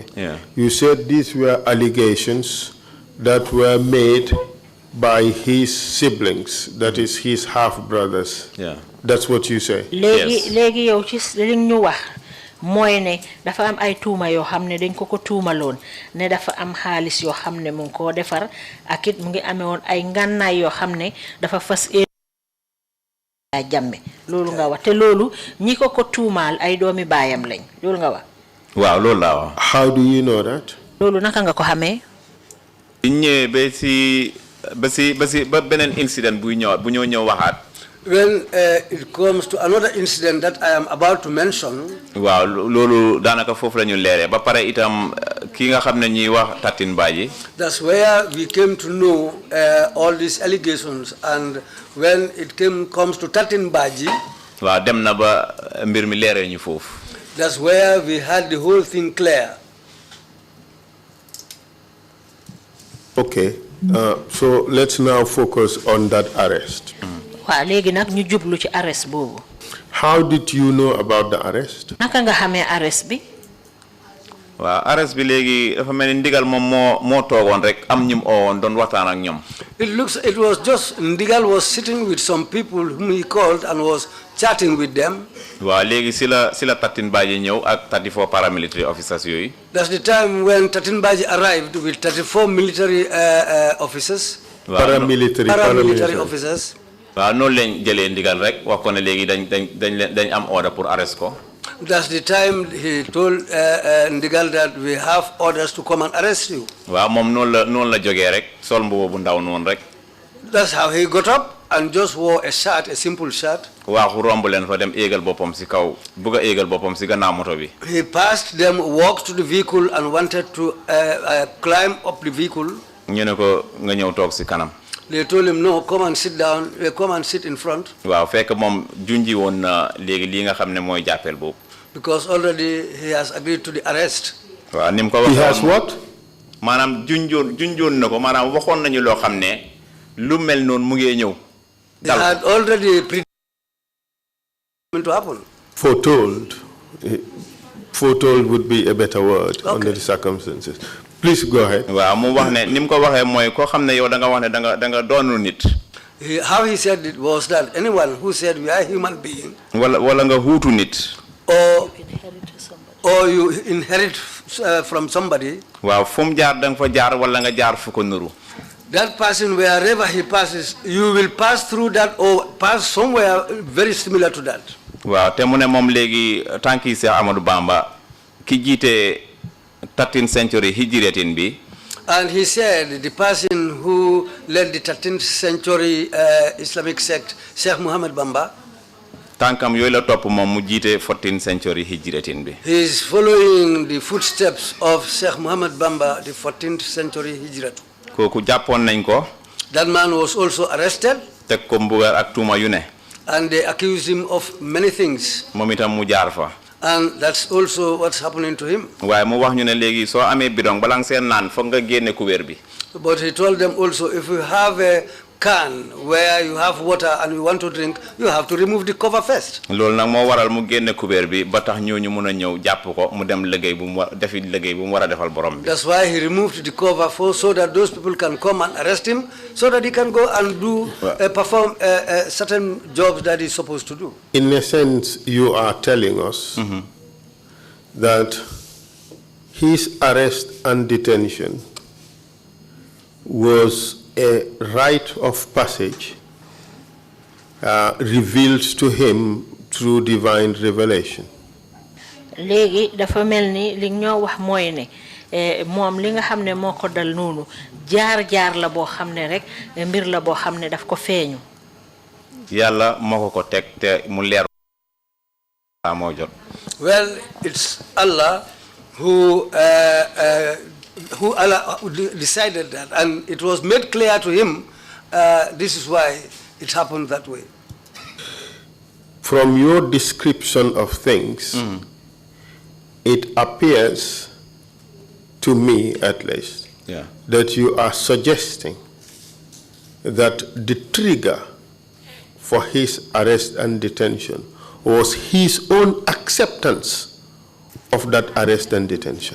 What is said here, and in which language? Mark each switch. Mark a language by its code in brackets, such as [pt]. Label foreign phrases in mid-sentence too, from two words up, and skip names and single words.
[en] Yeah. You said these were allegations that were made by his siblings, that is his half-brothers. Yeah. That's what you say? [wo] léegi yow ci li ñu wax mooy ne dafa am ay tuuma yoo xam ne dañ ko tuumaloon ne dafa am xaalis yoo xam ne mu ngi koo defar ak it mu ngi amee woon ay ngànnaay yoo xam ne dafa fas Jammeh loolu nga wax te loolu ñi ko tuumaal ay doomi baayam lañ loolu nga wax. waaw loolu la wax. [en] How do you know that? [wo] loolu naka nga ko xamee. ñëwee ba beneen incident bu ñëw waxaat. [en] When it comes to another incident that I am about to mention. [wo] waaw loolu daanaka foofu la ñu leeree ba pare itam ki nga xam ne ñuy wax Tatin Badji. [en] That's where we came to know all these allegations, and when it comes to Tatin Badji. [wo] waaw dem na ba mbir mi leeree ñu foofu. [en] That's where we had the whole thing clear. Okay, so let's now focus on that arrest. [wo] waaw léegi nag ñu jublu ci arrest boobu. [en] How did you know about the arrest? [wo] naka nga xamee arrest bi. waaw arrest bi léegi dafa mel ni ndigal moom moo toogoon rek am ñum oowoon doon waxtaan ak ñoom. [en] It was just Ndigal was sitting with some people whom he called and was chatting with them. [wo] waaw léegi si la Tatin Badji ñëw ak 34 [en] paramilitary officers [wo] yooyu. [en] That's the time when Tatin Badji arrived with 34 military officers. Paramilitary officers. [wo] waaw noonu lañ jëlee ndigal rek wax ko ne léegi dañ am order pour arrest ko. [en] That's the time he told Ndigal that we have orders to come and arrest you. [wo] waaw moom noonu la jógee rek sol mbubu bu ndaw noonu rek. [en] That's how he got up and just wore a shirt, a simple shirt. [wo] waaxu romb leen fa dem éegal boppam si kaw bugg a éegal boppam si gannaaw moto bi. [en] He passed them, walked to the vehicle and wanted to climb up the vehicle. [wo] ñu ne ko nga ñëw toog si kanam. [en] They told him, no, come and sit down, come and sit in front. [wo] waaw fekk moom junji woon na léegi lii nga xam ne mooy jàppeel boobu. [en] Because already he has agreed to the arrest. [wo] waaw ni mu ko waxee. [en] He has what? [wo] maanaam junjoon na ko maanaam waxoon nañu loo xam ne lu mel noonu mu ngi ñëw. [en] They had already predicted to happen. Foretold would be a better word under the circumstances. Please go ahead. [wo] waaw mu wax ne ni mu ko waxee mooy koo xam ne yow da nga wax ne da nga doonu nit. [en] How he said it was that anyone who said we are human being. [wo] wala nga huutu nit. [en] or you inherit from somebody. [wo] waaw fu mu jaar da nga fa jaar wala nga jaar fu ko nuru. [en] That person, wherever he passes, you will pass through that or pass somewhere very similar to that. [wo] waaw te mu ne moom léegi tànki Seex Amadou Bamba ki jiite [en] 13th century [wo] hijratin bi. [en] And he said the person who led the 13th century Islamic sect, Sheikh Muhammad Bamba. [wo] tànkam yooyu la topp moom mu jiite [en] 14th century [wo] hijratin bi. [en] He is following the footsteps of Sheikh Muhammad Bamba, the 14th century hijrat. [wo] kooku jàppoon nañ ko. [en] That man was also arrested. [wo] teg ko mbugal ak tuuma yu ne. [en] And they accused him of many things. [wo] moom itam mu jaar fa. [en] And that's also what's happening to him. [wo] waaye mu wax ñu ne léegi soo amee bidong bala nga seen naan foog nga génne couvert bi. [en] But he told them also, if you have a can where you have water and you want to drink, you have to remove the cover first. [wo] loolu nag moo waral mu génne couvert bi ba tax ñooñu mun a ñëw jàpp ko mu dem liggéey bu mu defi liggéey bu mu war a defal borom bi. [en] That's why he removed the cover so that those people can come and arrest him, so that he can go and do perform certain jobs that he's supposed to do. In a sense, you are telling us that his arrest and detention was a rite of passage revealed to him through divine revelation. [wo] léegi dafa mel ni li ñoo wax mooy ne moom li nga xam ne moo ko dal noonu jaar la boo xam ne rek mbir la boo xam ne daf ko feeñu. yàlla moo ko teg te mu leer moo jot. [en] Well, it's Allah who decided that, and it was made clear to him. This is why it happened that way. From your description of things, it appears to me, at least, that you are suggesting that the trigger for his arrest and detention was his own acceptance of that arrest and detention.